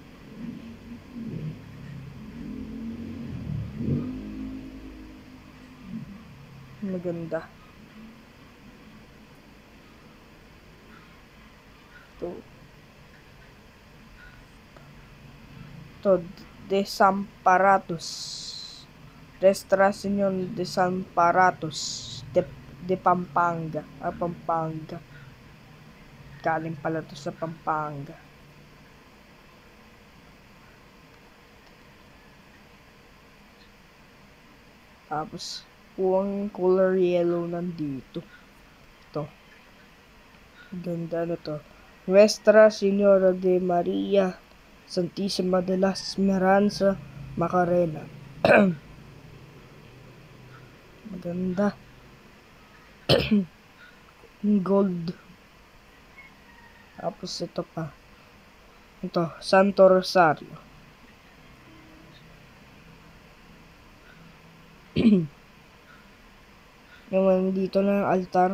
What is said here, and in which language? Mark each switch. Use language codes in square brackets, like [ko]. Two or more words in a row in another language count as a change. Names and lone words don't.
[tl] Maganda. Ito, Desamparatus. Restauración Desamparatus de Pampanga. Pampanga. Galing pala to sa Pampanga. Tapos, puwang [en] color yellow [tl] nandito. Ito. Ganda na to. Nuestra Señora de María Santísima de la Esperanza Macarena. Maganda. Gold. Tapos ito pa. Ito, Santo Rosario. Yung dito na yung altar.